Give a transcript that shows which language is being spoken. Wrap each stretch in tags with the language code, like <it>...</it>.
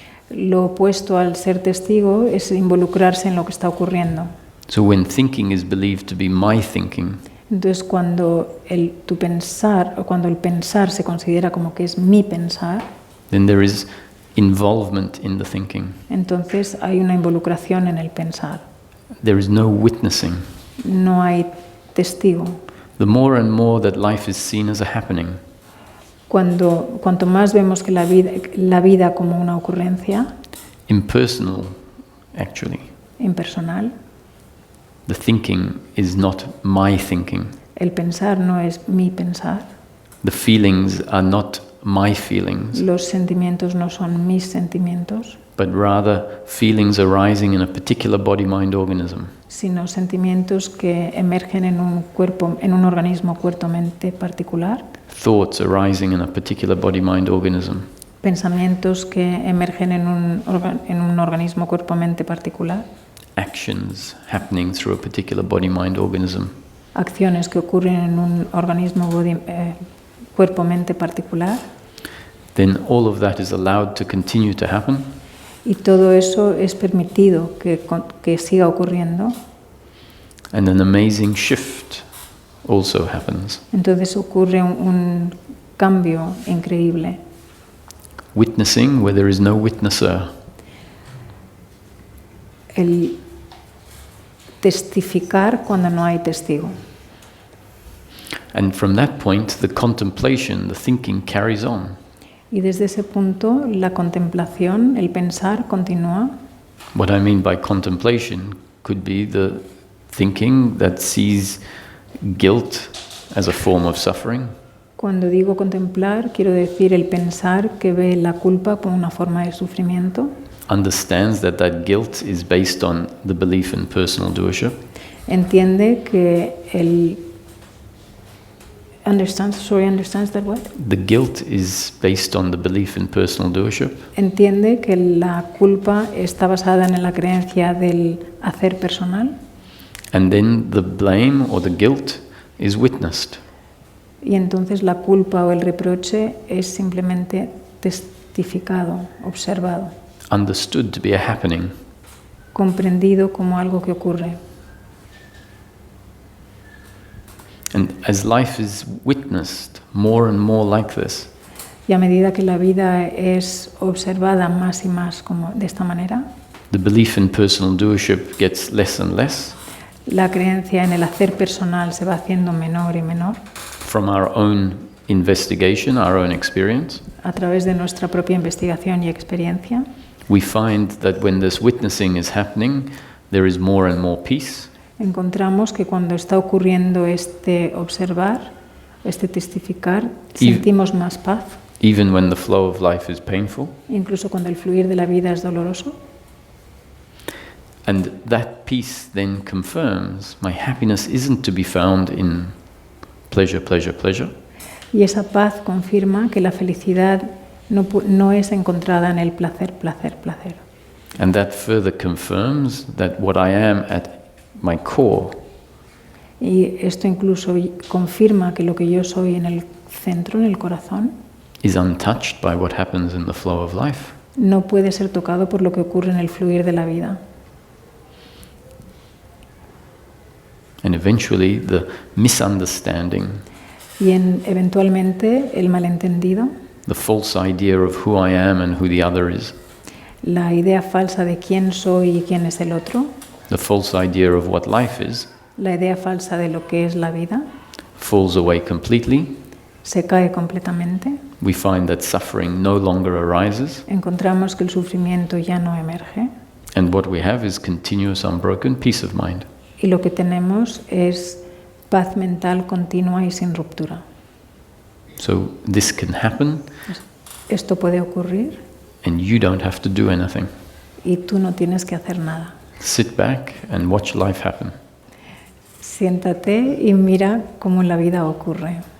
<es>Lo opuesto al ser testigo es involucrarse en lo que está ocurriendo.</es> <en>So when thinking is believed to be my thinking,</en> <es>Entonces, cuando el pensar se considera como que es mi pensar,</es> <en>then there is involvement in the thinking.</en> <es>entonces hay una involucración en el pensar.</es> <en>There is no witnessing.</en> <es>No hay testigo.</es> <en>The more and more that life is seen as a happening,</en> <es>Cuanto más vemos que la vida como una ocurrencia</es> <en>impersonal actually,</en> <es>impersonal,</es> <en>the thinking is not my thinking.</en> <es>el pensar no es mi pensar,</es> <en>The feelings are not my feelings,</en> <es>los sentimientos no son mis sentimientos,</es> <en>but rather feelings arising in a particular body-mind organism.</en> <es>sino sentimientos que emergen en un organismo cuerpo-mente particular,</es> <en>Thoughts arising in a particular body-mind organism.</en> <es>pensamientos que emergen en un organismo cuerpo-mente particular,</es> <en>Actions happening through a particular body-mind organism.</en> <es>acciones que ocurren en un organismo cuerpo-mente particular,</es> <en>Then all of that is allowed to continue to happen,</en> <es>y todo eso es permitido que siga ocurriendo.</es> <en>and an amazing shift also happens.</en> <es>Entonces ocurre un cambio increíble.</es> <en>Witnessing where there is no witnesser.</en> <es>El testificar cuando no hay testigo.</es> <en>And from that point, the contemplation, the thinking carries on.</en> <es>Y desde ese punto, la contemplación, el pensar continúa.</es> <en>What I mean by contemplation could be the thinking that sees guilt as a form of suffering,</en> <es>Cuando digo contemplar, quiero decir el pensar que ve la culpa como una forma de sufrimiento,</es> <en>understands that that guilt is based on the belief in personal doership,</en> <es>entiende que</es> <en>understands that what? the guilt is based on the belief in personal doership,</en> <es>Entiende que la culpa está basada en la creencia del hacer personal,</es> <en>and then the blame or the guilt is witnessed.</en> <es>y entonces la culpa o el reproche es simplemente testificado, observado,</es> <en>Understood to be a happening.</en> <es>comprendido como algo que ocurre.</es> <en>And as life is witnessed more and more like this,</en> <es>Y a medida que la vida es observada más y más como de esta manera,</es> <en>the belief in personal doership gets less and less.</en> <es>la creencia en el hacer personal se va haciendo menor y menor</es> <en>From our own investigation, our own experience,</en> <es>a través de nuestra propia investigación y experiencia.</es> <en>we find that when this witnessing is happening, there is more and more peace,</en> <es>Encontramos que cuando está ocurriendo este observar, este testificar, sentimos más paz,</es> <en>even when the flow of life is painful.</en> <es>incluso cuando el fluir de la vida es doloroso.</es> <en>And that peace then confirms my happiness isn't to be found in pleasure, pleasure, pleasure,</en> <es>Y esa paz confirma que la felicidad no es encontrada en el placer, placer, placer.</es> <en>and that further confirms that what I am at my core</en> <es>Y esto incluso confirma que lo que yo soy en el centro, en el corazón,</es> <en>is untouched by what happens in the flow of life.</en> <es>no puede ser tocado por lo que ocurre en el fluir de la vida.</es> <en>And eventually the misunderstanding,</en> <es>y eventualmente el malentendido,</es> <en>the false idea of who I am and who the other is,</en> <es>la idea falsa de quién soy y quién es el otro,</es> <en>the false idea of what life is,</en> <es>la idea falsa de lo que es la vida,</es> <en>falls away completely.</en> <es>se cae completamente.</es> <en>We find that suffering no longer arises,</en> <es>Encontramos que el sufrimiento ya no emerge</es> <en>and what we have is continuous unbroken peace of mind.</en> <es>y lo que tenemos es paz mental continua y sin ruptura.</es> <en>So this can happen,</en> <es>Esto puede ocurrir</es> <en>and you don't have to do anything.</en> <es>y tú no tienes que hacer nada.</es> <en>Sit back and watch life happen.</en> <es>Siéntate y mira cómo la vida ocurre.</es>